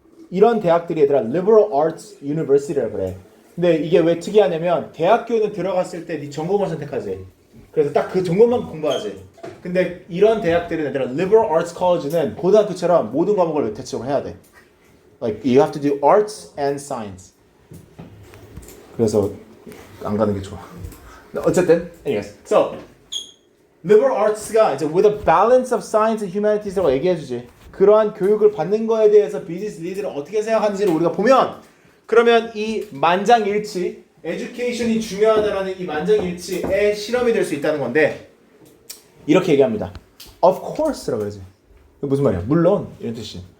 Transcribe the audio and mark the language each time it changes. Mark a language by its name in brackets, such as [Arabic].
[Korean] 이런 대학들이 얘들아 liberal arts university라고 그래. 근데 이게 왜 특이하냐면 대학교는 들어갔을 때 네 전공을 선택하지. 그래서 딱 그 전공만 공부하지. 근데 이런 대학들은 얘들아 liberal arts college는 고등학교처럼 모든 과목을 대체적으로 해야 돼. [English] Like you have to do arts and science. [Korean] 그래서 안 가는 게 좋아. 어쨌든, [English] anyways, so [Korean] liberal arts가 이제 [English] with a balance of science and humanities [Korean] 라고 얘기해주지. 그러한 교육을 받는 거에 대해서 비즈니스 리더를 어떻게 생각하는지를 우리가 보면, 그러면 이 만장일치, education이 중요하다라는 이 만장일치의 실험이 될 수 있다는 건데, 이렇게 얘기합니다. Of course라고 그러지. 이게 무슨 말이야? 물론 이런 뜻이.